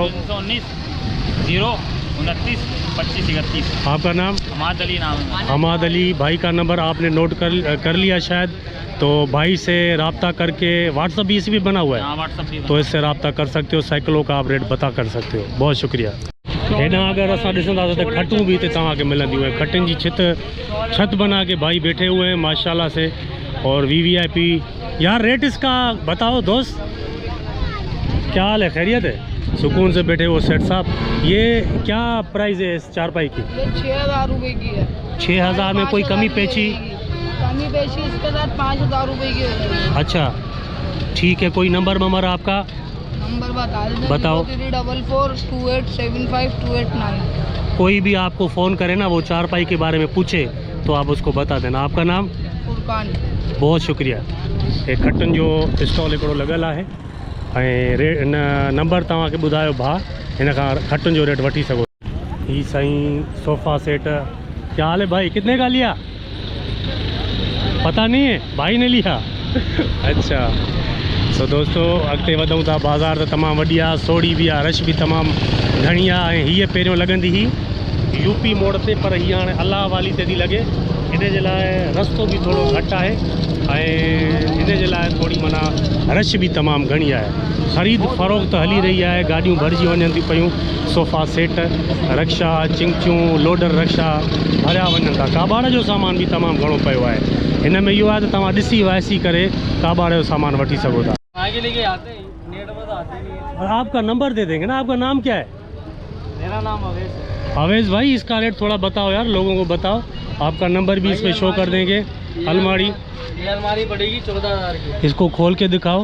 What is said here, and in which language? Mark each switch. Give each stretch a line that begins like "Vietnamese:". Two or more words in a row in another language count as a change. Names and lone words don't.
Urdu: 319 029 25 31। آپ کا نام? حماد علی نام ہے. حماد علی بھائی کا نمبر آپ نے نوٹ کر لیا شاید، تو بھائی سے رابطہ کر کے واٹس ایپ بھی اسی پہ بنا ہوا ہے, واٹس ایپ بھی تو اس سے رابطہ کر سکتے ہو، سائیکلوں کا آپ ریٹ بتا کر سکتے ہو. بہت شکریہ.
Sindhi: हेॾां अगर असां ॾिसंदासीं त खटूं भी हिते तव्हांखे मिलंदियूं आहिनि।
Urdu: کھٹن جی چھت بنا کے بھائی بیٹھے ہوئے ہیں ماشاءاللہ سے. اور VVIP یار، ریٹ اس کا بتاؤ دوست، کیا حال ہے؟ خیریت ہے? سکون سے بیٹھے ہو سیٹھ صاحب۔ یہ کیا پرائس ہے اس چارپائی کی? یہ 6,000 روپے کی ہے. 6,000 میں کوئی کمی پیچی? کمی بیشی اس کے ساتھ 5,000 روپے کی ہوگی. اچھا ٹھیک ہے، کوئی نمبر آپ کا? نمبر بتا دیتے. بتاؤ. 34428752889। کوئی بھی آپ کو فون کرے نا، وہ چارپائی کے بارے میں پوچھے تو آپ اس کو بتا دینا. آپ کا نام? فرقان. بہت شکریہ.
Sindhi: एक खटन जो स्टॉल हिकिड़ो लॻियल आहे ऐं नंबर तव्हांखे ॿुधायो भाउ, हिन खां खटन जो रेट वठी सघो। ही साईं सोफ़ा सेट।
Urdu: کیا حال ہے بھائی، کتنے کا لیا? پتا نہیں ہے، بھائی نے لیا۔ اچھا، تو دوستوں
Sindhi: अॻिते वधूं था। बाज़ार त तमामु वॾी आहे, सोड़ी बि आहे, रश बि तमामु घणी आहे। ऐं हीअ पहिरियों लॻंदी हुई UP मोड़ ते, पर हीअ हाणे अलाह वाली ते थी लॻे। इन जे लाइ रस्तो बि थोरो घटि आहे ऐं इन जे लाइ थोरी माना रश बि तमामु घणी आहे। ख़रीद फ़रोख़्त हली रही आहे, गाॾियूं भरिजी वञनि थियूं पियूं। सोफ़ा सेट, रक्शा, चिंचियूं, लोडर रक्शा भरिया वञनि था। काबाड़ जो सामान बि तमामु घणो पियो आहे। हिन में इहो आहे त तव्हां ॾिसी वाइसी करे काबाड़ जो सामान वठी सघो था।
Urdu: آگے لے کے آتے ہیں، نیٹ پر تو آتے نہیں ہے. اور آپ کا نمبر دے دیں گے نا؟ آپ کا نام کیا ہے? میرا نام اویس ہے. اویس بھائی، اس کا ریٹ تھوڑا بتاؤ یار، لوگوں کو بتاؤ۔ آپ کا نمبر بھی اس میں شو کر دیں گے. الماری, یہ الماری پڑے گی 14,000 کی. اس کو کھول کے دکھاؤ.